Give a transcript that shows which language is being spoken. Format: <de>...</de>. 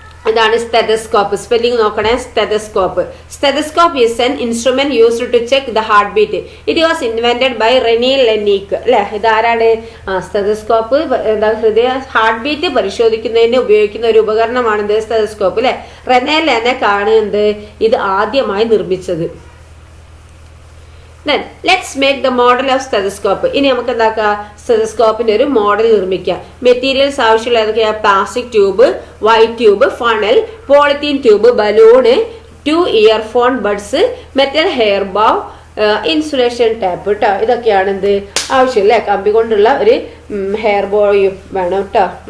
<ml>ഇതാണ് stethoscope. Spelling നോക്കണേ.</ml> <en>Stethoscope. Stethoscope is an instrument used to check the heart beat. It was invented by Rene Laennec</en> <ml>അല്ലെ. ഇതാരാണ്? Stethoscope ഹൃദയ heart beat പരിശോധിക്കുന്നതിന് ഉപയോഗിക്കുന്ന ഒരു ഉപകരണമാണ് സ്റ്റെതസ്കോപ്പ് അല്ലെ. റെനെ ലെനക്കാണ് എന്ത് ഇത് ആദ്യമായി നിർമ്മിച്ചത്.</ml> <en>Then let's make the model of stethoscope.</en> <ml>ഇനി നമുക്ക് എന്താക്കാം സ്റ്റെതസ്കോപ്പിന്റെ ഒരു മോഡൽ നിർമ്മിക്കാം. മെറ്റീരിയൽസ് ആവശ്യമുള്ള ഏതൊക്കെയാ? Plastic tube, white tube, funnel, polythene tube, balloon, 2 earphone buds, metal hair bow, insulation tape കേട്ടോ. ഇതൊക്കെയാണ് എന്ത് ആവശ്യം അല്ലെ. കമ്പി കൊണ്ടുള്ള ഒരു ഹെയർ ബോയും വേണം കേട്ടോ.</ml>